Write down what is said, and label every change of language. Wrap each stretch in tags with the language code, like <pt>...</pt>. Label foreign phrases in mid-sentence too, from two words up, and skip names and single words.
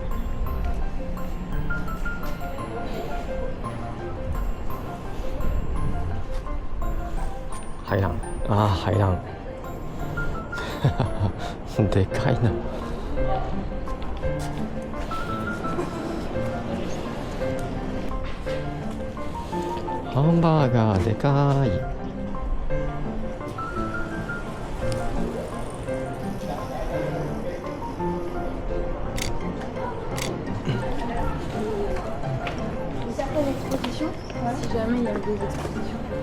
<ja>入らん。ああ入らんでかいな。ハンバーガーでかい。</ja> <fr>Exposition, si jamais il y a des expositions.</fr>